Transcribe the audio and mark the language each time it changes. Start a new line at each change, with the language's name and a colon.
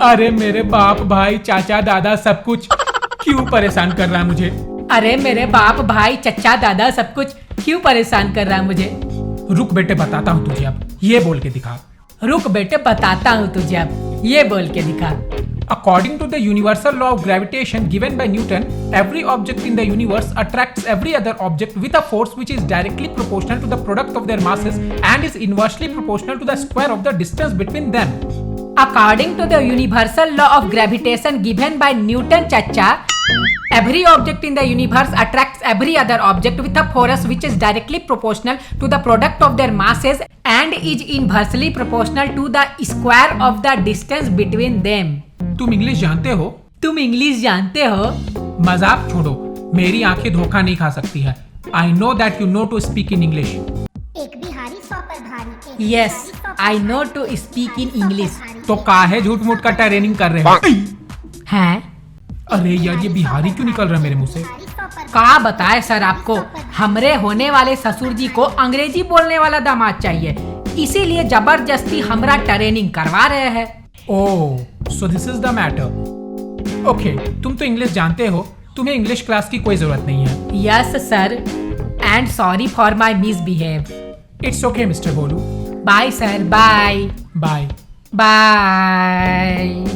Hindi: अरे मेरे बाप भाई चाचा दादा सब कुछ क्यों परेशान कर रहा है मुझे? अरे मेरे बाप भाई चचा दादा सब कुछ क्यों परेशान कर रहा है मुझे? रुक बेटे, बताता हूँ तुझे, अब ये बोल के दिखा। रुक बेटे, बताता हूँ तुझे, अब ये बोल के दिखा।
English: According to the universal law of gravitation given by Newton, every object in the universe attracts every other object with a force which is directly proportional to the product of their masses and is inversely proportional to the square of the distance between them. According to the universal law of gravitation given by Newton chacha, every object in the universe attracts every other object with a force which is directly proportional to the product of their masses and is inversely proportional to the square of the distance between them.
Hindi: तुम English जानते हो? तुम English जानते हो? मजाक छोड़ो, मेरी आंखें धोखा नहीं खा सकती है।
English: I know that you know to speak in English.
Hindi: एक बिहारी 100 पर भारी।
English: Yes, I know to speak in English.
Hindi: तो काहे झूठ मूठ का ट्रेनिंग कर रहे हो? हैं? अरे यार, ये बिहारी क्यों निकल रहा है मेरे मुंह से? कहा बताए सर आपको, हमरे होने वाले ससुर जी को अंग्रेजी बोलने वाला दामाद चाहिए, इसीलिए जबरदस्ती हमरा ट्रेनिंग करवा रहे हैं।
English: Oh, so this is the matter.
Hindi: Okay, तुम तो इंग्लिश जानते हो, तुम्हें इंग्लिश क्लास की कोई जरूरत नहीं है।
English: Yes sir, and sorry for my misbehave. It's okay mister Bholu. Bye sir, bye bye bye.